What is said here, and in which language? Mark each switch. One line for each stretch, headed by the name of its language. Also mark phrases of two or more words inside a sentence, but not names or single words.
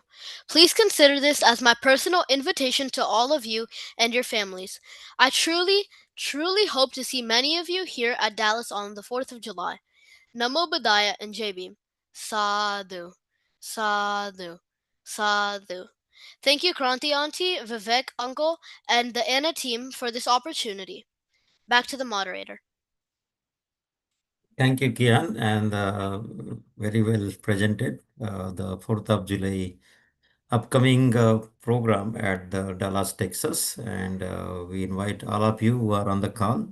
English: Please consider this as my personal invitation to all of you and your families. I truly hope to see many of you here at Dallas on the 4th of July.
Pali: Namo Buddhaya and
Hindi: Jai Bhim.
Pali: Sadhu. Sadhu. Sadhu.
English: Thank you, Kranti Auntie, Vivek Uncle, and the Anna team for this opportunity. Back to the moderator. Thank you, Kian, and very well presented. The 4th of July upcoming program at the Dallas, Texas, and we invite all of you who are on the call.